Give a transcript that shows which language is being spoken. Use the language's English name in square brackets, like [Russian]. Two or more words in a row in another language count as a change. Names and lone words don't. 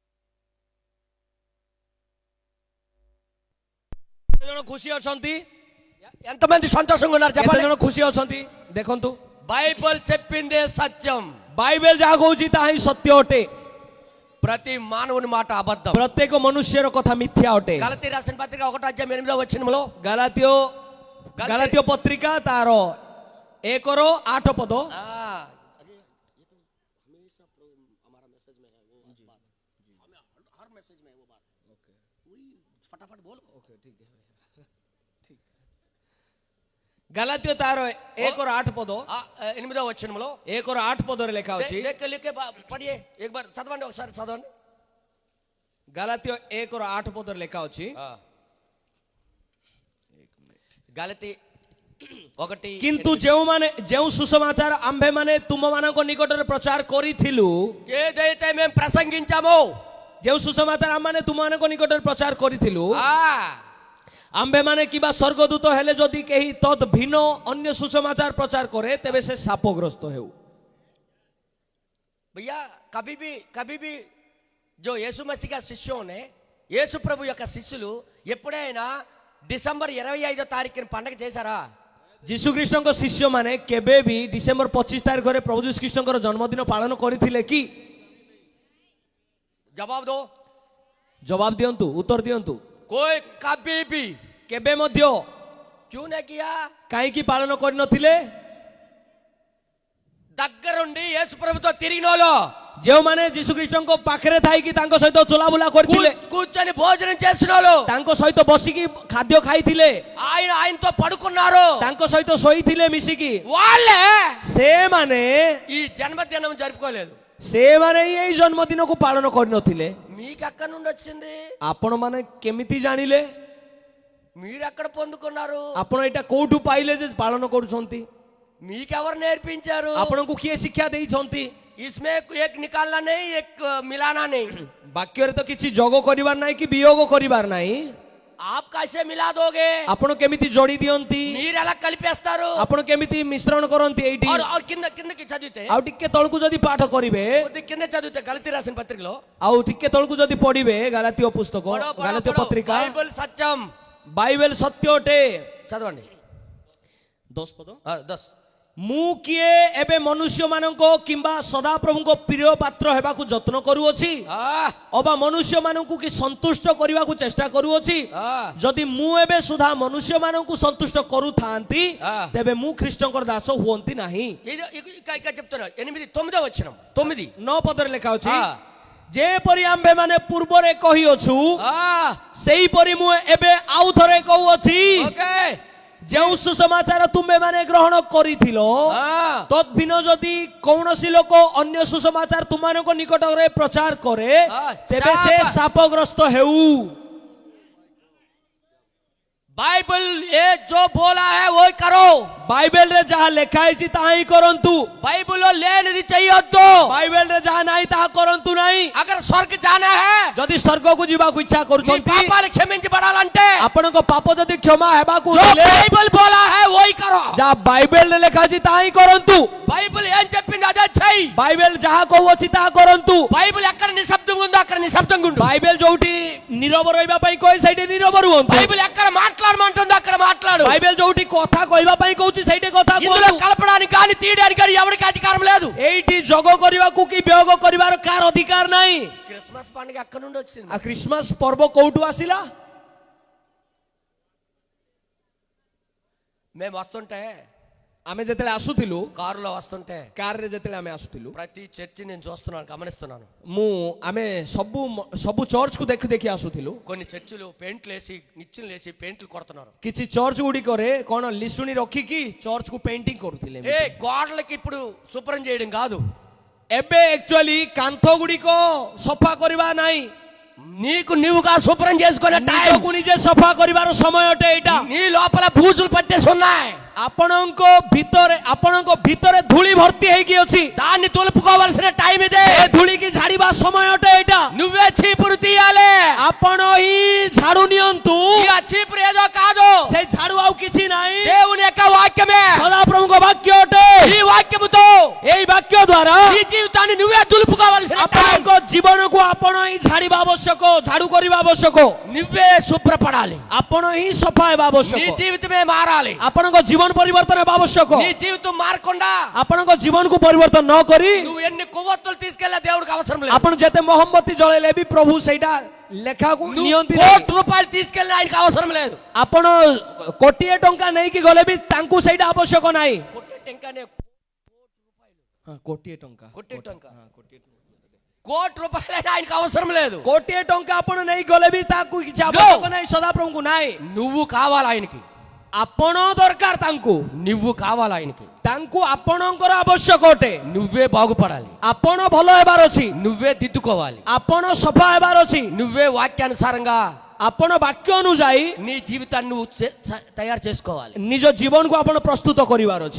[Odia] ଜଣ ଖୁସି ଅଛନ୍ତି [Telugu] ఎంతమంది సంతోషంగా ఉన్నారు [Odia] କେତେ [Telugu] చెప్పండి. [Odia] ଜଣ ଖୁସି ଅଛନ୍ତି ଦେଖନ୍ତୁ [Telugu] బైబిల్ చెప్పిందే సత్యం. [Odia] ବାଇବେଲ ଯାହା କହୁଛି ତାହା ହିଁ ସତ୍ୟ ଅଟେ [Telugu] ప్రతి మానవుని మాట అబద్ధం. [Odia] ପ୍ରତ୍ୟେକ ମନୁଷ୍ୟର କଥା ମିଥ୍ୟା ଅଟେ [Telugu] గలతీ రాసిన పత్రిక 1:8 [Odia] ଗାଲାତୀୟ ଗାଲାତୀୟ ପତ୍ରିକା ତାର 1:8 ପଦ ଗାଲାତୀୟ ତାର 1:8 ପଦ 1:8 ପଦରେ ଲେଖା ଅଛି [Telugu] పడియే చదవండి ఒకసారి చదవండి. [Odia] ଗାଲାତୀୟ 1:8 ପଦରେ ଲେଖା ଅଛି [Telugu] గలతీ 1 [Odia] କିନ୍ତୁ ଯେଉଁ ସୁସମାଚାର ଆମ୍ଭେମାନେ ତୁମମାନଙ୍କ ନିକଟରେ ପ୍ରଚାର କରିଥିଲୁ [Telugu] ఏదైతే మేము ప్రసంగించామో [Odia] ଯେଉଁ ସୁସମାଚାର ଆମମାନେ ତୁମମାନଙ୍କ ନିକଟରେ ପ୍ରଚାର କରିଥିଲୁ ଆମ୍ଭେମାନେ କିମ୍ବା ସ୍ୱର୍ଗଦୂତ ହେଲେ ଯଦି କେହି ତଦ୍ ଭିନ୍ନ ଅନ୍ୟ ସୁସମାଚାର ପ୍ରଚାର କରେ ତେବେ ସେ ଶାପଗ୍ରସ୍ତ ହେଉ. [Hindi] भैया कभी भी जो यीशु मसीह का शिष्यों ने [Telugu] యేసు ప్రభు యొక్క శిష్యులు ఎప్పుడైనా డిసెంబర్ 25వ తారీఖున పండగ చేశారా? [Odia] ଯୀଶୁଖ୍ରୀଷ୍ଟଙ୍କ ଶିଷ୍ୟମାନେ କେବେ ବି ଡିସେମ୍ବର 25 ତାରିଖରେ ପ୍ରଭୁ ଯୀଶୁଖ୍ରୀଷ୍ଟଙ୍କର ଜନ୍ମଦିନ ପାଳନ କରିଥିଲେ କି? [Hindi] जवाब दो. [Odia] ଜବାବ ଦିଅନ୍ତୁ, ଉତ୍ତର ଦିଅନ୍ତୁ. [Hindi] कोई कभी भी [Odia] କେବେ ମଧ୍ୟ [Hindi] क्यों नहीं किया? [Odia] କାହିଁକି ପାଳନ କରିନଥିଲେ? [Telugu] దగ్గరుండి యేసు ప్రభుతో తిరిగినోళ్ళు [Odia] ଯେଉଁମାନେ ଯୀଶୁଖ୍ରୀଷ୍ଟଙ୍କ ପାଖରେ ଥାଇକି ତାଙ୍କ ସହିତ ଚଲାବୁଲା କରିଥିଲେ, [Telugu] కూర్చొని భోజనం చేసినోళ్ళు, [Odia] ତାଙ୍କ ସହିତ ବସିକି ଖାଦ୍ୟ ଖାଇଥିଲେ, [Telugu] ఆయనతో పడుకున్నారు, [Odia] ତାଙ୍କ ସହିତ ଶୋଇଥିଲେ ମିଶିକି, [Telugu] వాళ్ళే [Odia] ସେମାନେ [Telugu] ఈ జన్మదినం జరుపుకోలేదు. [Odia] ସେମାନେ ହିଁ ଏଇ ଜନ୍ମଦିନକୁ ପାଳନ କରିନଥିଲେ. [Telugu] మీకు ఎక్కడ నుండి వచ్చింది? [Odia] ଆପଣମାନେ କେମିତି ଜାଣିଲେ? [Telugu] మీరు ఎక్కడ పొందుకున్నారు? [Odia] ଆପଣ ଏଇଟା କୋଉଠୁ ପାଇଲେ ଯେ ପାଳନ କରୁଛନ୍ତି? [Telugu] మీకెవరు నేర్పించారు? [Odia] ଆପଣଙ୍କୁ କିଏ ଶିକ୍ଷା ଦେଇଛନ୍ତି? [Hindi] इसमें एक निकालना नहीं, एक मिलाना नहीं. [Odia] ବାକ୍ୟରେ ତ କିଛି ଯୋଗ କରିବାର ନାହିଁ କି ବିయోଗ କରିବାର ନାହିଁ. [Hindi] आप कैसे मिला दोगे? [Odia] ଆପଣ କେମିତି ଯୋଡ଼ି ଦିଅନ୍ତି? [Telugu] మీరు ఎలా కలిపేస్తారు? [Odia] ଆପଣ କେମିତି ମିଶ୍ରଣ କରନ୍ତି? ଏଇଠି [Telugu] और కిందకి చదివితే, [Odia] ଆଉ ଟିକେ ତଳକୁ ଯଦି ପାଠ କରିବେ, [Telugu] కింద చదివితే గలతీ రాసిన పత్రికలో [Odia] ଆଉ ଟିକେ ତଳକୁ ଯଦି ପଢିବେ ଗାଲାତୀୟ ପୁସ୍ତକ, ଗାଲାତୀୟ ପତ୍ରିକା, [Telugu] బైబిల్ సత్యం, [Odia] ବାଇବେଲ ସତ୍ୟ ଅଟେ. [Telugu] చదవండి [Odia] 10 ପଦ. 10. ମୁଁ କିଏ ଏବେ ମନୁଷ୍ୟମାନଙ୍କ କିମ୍ବା ସଦାପ୍ରଭୁଙ୍କ ପ୍ରିୟ ପାତ୍ର ହେବାକୁ ଯତ୍ନ କରୁଅଛି ଅବା ମନୁଷ୍ୟମାନଙ୍କୁ କି ସନ୍ତୁଷ୍ଟ କରିବାକୁ ଚେଷ୍ଟା କରୁଅଛି? ଯଦି ମୁଁ ଏବେ ସୁଦ୍ଧା ମନୁଷ୍ୟମାନଙ୍କୁ ସନ୍ତୁଷ୍ଟ କରୁଥାନ୍ତି ତେବେ ମୁଁ ଖ୍ରୀଷ୍ଟଙ୍କର ଦାସ ହୁଅନ୍ତି ନାହିଁ. [Telugu] చెప్తున్నా 8-9 వచనం [Odia] 9 ପଦରେ ଲେଖା ଅଛି, ଯେପରି ଆମ୍ଭେମାନେ ପୂର୍ବରେ କହିଅଛୁ ସେହିପରି ମୁଁ ଏବେ ଆଉ ଥରେ କହୁଅଛି, ଯେଉଁ ସୁସମାଚାର ତୁମେମାନେ ଗ୍ରହଣ କରିଥିଲ ତଦ୍ଭିନ୍ନ ଯଦି କୌଣସି ଲୋକ ଅନ୍ୟ ସୁସମାଚାର ତୁମମାନଙ୍କ ନିକଟରେ ପ୍ରଚାର କରେ ତେବେ ସେ ଶାପଗ୍ରସ୍ତ ହେଉ. [Hindi] बाइबल ये जो बोला है वो करो. [Odia] ବାଇବେଲ ରେ ଯାହା ଲେଖା ହେଇଛି ତାହା ହିଁ କରନ୍ତୁ. [Hindi] बाइबल लेने चाहिए तो [Odia] ବାଇବେଲ ରେ ଯାହା ନାହିଁ ତାହା କରନ୍ତୁ ନାହିଁ. [Hindi] अगर स्वर्ग जाना है, [Odia] ଯଦି ସ୍ୱର୍ଗକୁ ଯିବାକୁ ଇଚ୍ଛା କରୁଛନ୍ତି, [Telugu] పాపాలు క్షమించబడాలంటే [Odia] ଆପଣଙ୍କ ପାପ ଯଦି କ୍ଷମା ହେବାକୁ [Hindi] जो [Odia] ହେଲେ [Hindi] बाइबल बोला है वही करो. [Odia] ଯାହା ବାଇବେଲ ରେ ଲେଖା ଅଛି ତାହା ହିଁ କରନ୍ତୁ. [Telugu] బైబిల్ ఏం చెప్పింది అదే చెయ్యి. [Odia] ବାଇବେଲ ଯାହା କହୁଅଛି ତାହା କରନ୍ତୁ. [Telugu] బైబిల్ ఎక్కడ నిశ్శబ్దం ఉందో అక్కడ నిశ్శబ్దంగా ఉండు. [Odia] ବାଇବେଲ ଯୋଉଠି ନୀରବ ରହିବା ପାଇଁ କହେ ସେଇଠି నୀరବ ରୁହନ୍ତୁ. [Telugu] బైబిల్ ఎక్కడ మాట్లాడమంటుందో అక్కడ మాట్లాడు. [Odia] ବାଇବେଲ ଯୋଉଠି କଥା କହିବା ପାଇଁ କହୁଛି ସେଇଠି କଥା [Telugu] ఇందులో [Odia] କୁହନ୍ତୁ. [Telugu] కలపడానికి కానీ తీయడానికి కానీ ఎవరికి అధికారం లేదు. [Odia] ଏଇଠି ଯୋଗ କରିବାକୁ କି ବିయోଗ କରିବାର କାହାର ଅଧିକାର ନାହିଁ. [Telugu] క్రిస్మస్ పండుగ ఎక్కడ నుండి వచ్చింది? [Odia] ଆ ଖ୍ରୀଷ୍ଟମାସ ପର୍ବ କୋଉଠୁ ଆସିଲା? [Telugu] మేము వస్తుంటే, [Odia] ଆମେ ଯେତେବେଳେ ଆସୁଥିଲୁ, [Telugu] కారులో వస్తుంటే [Odia] କାରରେ ଯେତେବେଳେ ଆମେ ଆସୁଥିଲୁ, [Telugu] ప్రతి చర్చి నేను చూస్తున్నాను, గమనిస్తున్నాను. [Odia] ଆମେ ସବୁ ଚର୍ଚ୍ଚକୁ ଦେଖି ଦେଖି ଆସୁଥିଲୁ. [Telugu] కొన్ని చర్చిలు పెయింట్లు వేసి నిచ్చెనలు వేసి పెయింట్లు కొడుతున్నారు. [Odia] କିଛି ଚର୍ଚ୍ଚ ଗୁଡ଼ିକରେ କଣ ଲିଶୁଣି ରଖିକି ଚର୍ଚ୍ଚକୁ ପେଣ୍ଟିଂ କରୁଥିଲେ. [Telugu] ఏ గోడలకి ఇప్పుడు శుభ్రం చేయడం కాదు, [Odia] ଏବେ ଆକ୍ଚୁଆଲି କାନ୍ଥ ଗୁଡ଼ିକ ସଫା କରିବା ନାହିଁ, [Telugu] నీకు నీవుగా శుభ్రం చేసుకునే టైం. [Odia] ନିଜକୁ ନିଜେ ସଫା କରିବାର ସମୟ ଅଟେ ଏଇଟା. [Telugu] నీ లోపల బూజులు పట్టేసి ఉన్నాయి, [Odia] ଆପଣଙ୍କ ଭିତରେ ଧୂଳି ଭର୍ତ୍ତି ହେଇକି ଅଛି. [Telugu] దాన్ని తొలుపుకోవాల్సిన టైం ఇదే. [Odia] ଏ ଧୂଳିକି ଝାଡ଼ିବା ସମୟ ଅଟେ ଏଇଟା. [Telugu] నువ్వే చీపురు తీయాలి. [Odia] ଆପଣ ହିଁ ଝାଡୁ ନିଅନ୍ତୁ. [Telugu] ఇక చీపురు ఏదో కాదు, [Odia] ସେଇ ଝାଡୁ ଆଉ କିଛି ନାହିଁ, [Telugu] దేవుని యొక్క వాక్యమే. [Odia] ସଦାପ୍ରଭୁଙ୍କ ବାକ୍ୟ ଅଟେ. [Telugu] ఈ వాక్యముతో [Odia] ଏହି ବାକ୍ୟ ଦ୍ୱାରା [Telugu] నీ జీవితాన్ని నువ్వే దులుపుకోవాల్సిన టైం. [Odia] ଆପଣଙ୍କ ଜୀବନକୁ ଆପଣ ହିଁ ଝାଡ଼ିବା ଆବଶ୍ୟକ, ଝାଡୁ କରିବା ଆବଶ୍ୟକ। [Telugu] నువ్వే శుభ్రపడాలి. [Odia] ଆପଣ ହିଁ ସଫା ହେବା [Telugu] నీ [Odia] ଆବଶ୍ୟକ। [Telugu] జీవితమే మారాలి. [Odia] ଆପଣଙ୍କ ଜୀବନ ପରିବର୍ତ୍ତନ ହେବା ଆବଶ୍ୟକ। [Telugu] నీ జీవితం మారకుండా [Odia] ଆପଣଙ୍କ ଜୀବନକୁ ପରିବର୍ତ୍ତନ ନ କରି [Telugu] నువ్వు ఎన్ని కొవ్వొత్తులు తీసుకెళ్ళా దేవుడికి అవసరం లేదు. [Odia] ଆପଣ ଯେତେ ମହମବତୀ ଜଳେଇଲେ ବି ପ୍ରଭୁ ସେଇଟା ଲେଖାକୁ [Telugu] నువ్వు [Odia] ନିଅନ୍ତି [Telugu] కోటి [Odia] ନାହିଁ। [Telugu] రూపాయలు తీసుకెళ్ళిన ఆయనకి అవసరం లేదు. [Odia] ଆପଣ କୋଟିଏ ଟଙ୍କା ନେଇକି ଗଲେ ବି ତାଙ୍କୁ ସେଇଟା ଆବଶ୍ୟକ ନାହିଁ। [Telugu] కొట్టే టెంకానే [Odia] କୋଟିଏ ଟଙ୍କା [Telugu] కొట్టే టెంక కోటి రూపాయలైనా ఆయనకి అవసరం లేదు. [Odia] କୋଟିଏ ଟଙ୍କା ଆପଣ ନେଇ ଗଲେ ବି ତାକୁ କିଛି ଆବଶ୍ୟକ ନାହିଁ ସଦାପ୍ରଭୁଙ୍କୁ ନାହିଁ। [Telugu] నువ్వు కావాలి ఆయనకి. [Odia] ଆପଣ ଦରକାର ତାଙ୍କୁ, [Telugu] నువ్వు కావాలి ఆయనకి. [Odia] ତାଙ୍କୁ ଆପଣଙ୍କର ଆବଶ୍ୟକ ଅଟେ। [Telugu] నువ్వే బాగుపడాలి. [Odia] ଆପଣ ଭଲ ହେବାର ଅଛି, [Telugu] నువ్వే దిద్దుకోవాలి. [Odia] ଆପଣ సఫା ହେବାର ଅଛି, [Telugu] నువ్వే వాక్యానుసారంగా [Odia] ଆପଣ ବାକ୍ୟ ଅନୁଯାୟୀ [Telugu] నీ జీవితాన్ని నువ్వు తయారు చేసుకోవాలి. [Odia] ନିଜ ଜୀବନକୁ ଆପଣ ପ୍ରସ୍ତୁତ କରିବାର ଅଛି।